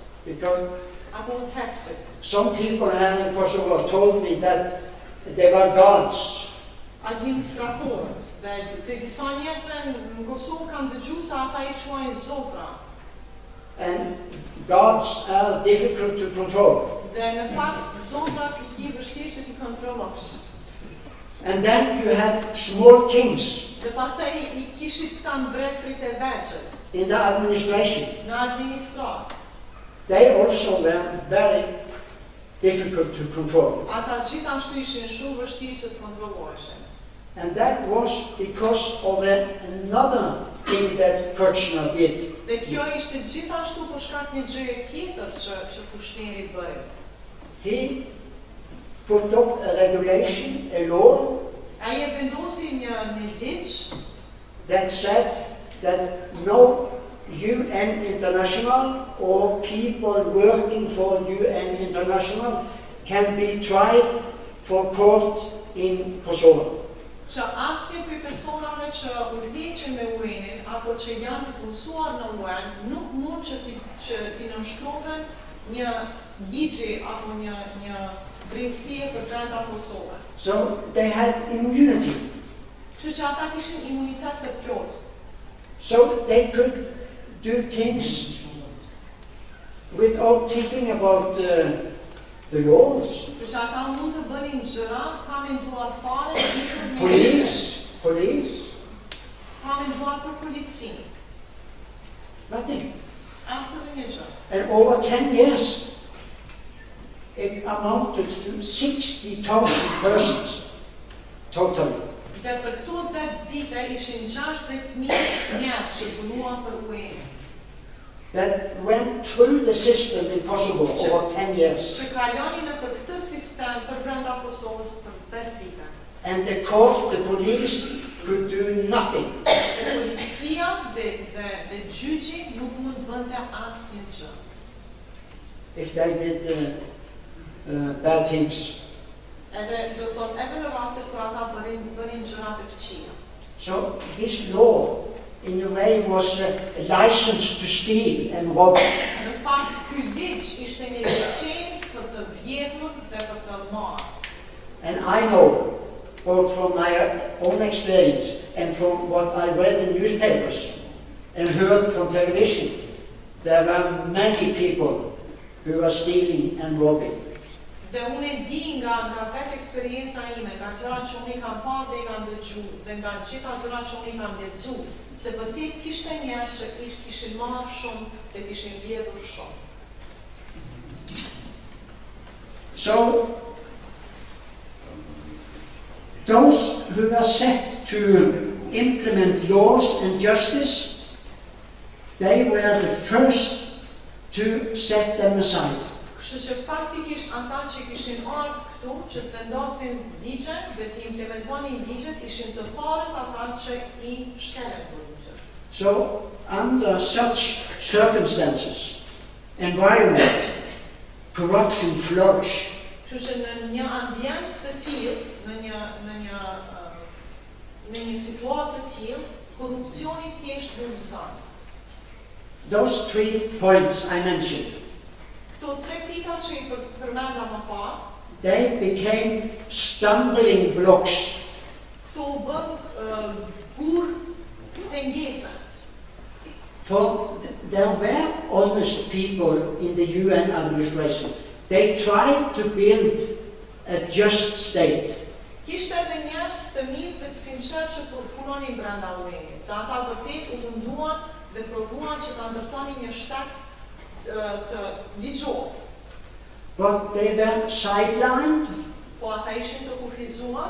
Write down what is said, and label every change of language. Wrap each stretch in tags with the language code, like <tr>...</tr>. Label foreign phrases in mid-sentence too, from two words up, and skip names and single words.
<en>because</en> <sq>apo udhëheqësit.</sq> <en>some people here in Kosovo told me that they were gods.</en> <sq>Administratorët, dhe disa njerëzve në Kosovë kanë dëgjuar se ata I quajnë zotra.</sq> <en>And gods are difficult to control.</en> <sq>Dhe në fakt zotrat I ki vështirë që t'i kontrollosh.</sq> <en>And then you had small kings</en> <sq>Dhe pastaj I kishit këta mbretërit e vegjël</sq> <en>in the administration.</en> <sq>në administrat.</sq> <en>They also were very difficult to control.</en> <sq>Ata gjithashtu ishin shumë vështirë që të kontrolloheshin.</sq> <en>And that was because of another thing that Kirchner did.</en> <sq>Dhe kjo ishte gjithashtu për shkak një gjëje tjetër që Kushneri bëri.</sq> <en>He put up a regulation, a law,</en> <sq>Ai e vendosi një ligj</sq> <en>that said that no UN International or people working for UN International can be tried for court in Kosovo.</en> <sq>Që asnjë prej personave që udhëheqin me UN-in apo që janë të punësuar në UN nuk mund që t'i nënshtrohen një ligji apo një drejtësie për brenda Kosovës.</sq> <en>So they had immunity.</en> <sq>Kështu që ata kishin imunitet të plotë.</sq> <en>So they could do things without thinking about the laws.</en> <sq>Kështu që ata mund të bënin gjëra pa menduar fare</sq> <en>Police.</en> <sq>Pa menduar për policinë.</sq> <en>Nothing.</en> <sq>Asnjë një gjë.</sq> <en>And over 10 years, it amounted to 60,000 persons totally.</en> <sq>Dhe për këto 10 vite ishin 60,000 njerëz që punuan për UN.</sq> <en>That went through the system in Kosovo over 10 years.</en> <sq>Që kalonin nëpër këtë sistem për brenda Kosovës për 10 vite.</sq> <en>And the court, the police could do nothing.</en> <sq>Policia dhe gjyqi nuk mund bënte asnjë gjë.</sq> <en>If they did bad things.</en> <sq>Edhe do thot edhe në raste kur ata bënin gjëra të këqija.</sq> <en>So this law, in a way, was a license to steal and rob.</en> <sq>Në fakt, ky ligj ishte një licencë për të vjedhur dhe për të marrë.</sq> <en>And I know, both from my own experience and from what I read in newspapers and heard from television, there were many people who were stealing and robbing.</en> <sq>Dhe unë e di nga vetë eksperienca ime, nga gjërat që unë I kam parë dhe I kam dëgjuar, dhe nga gjitha gjërat që unë I kam lexuar, se vërtet kishte njerëz që kishin marrë shumë dhe kishin vjedhur shumë.</sq> <en>So, those who were set to implement laws and justice, they were the first to set them aside.</en> <sq>Kështu që faktikisht ata që kishin ardhur këtu që të vendosin ligje dhe të implementonin ligjet ishin të parët ata që I shkelën këto ligje.</sq> <en>So, under such circumstances, environment, corruption flourished.</en> <sq>Kështu që në një ambient të tillë, në një situatë të tillë, korrupsioni thjesht bulëzon.</sq> <en>Those 3 points I mentioned,</en> <sq>Këto 3 pika që I përmenda më parë,</sq> <en>they became stumbling blocks</en> <sq>këto u bën gur pengesa.</sq> <en>for there were honest people in the UN administration. They tried to build a just state.</en> <sq>Kishte edhe njerëz të mirë dhe të sinqertë që punonin brenda UN-it. Dhe ata vërtet u munduan dhe provuan që ta ndërtonin një shtet të ligjor.</sq> <en>But they were sidelined</en> <sq>Po ata ishin të kufizuar</sq>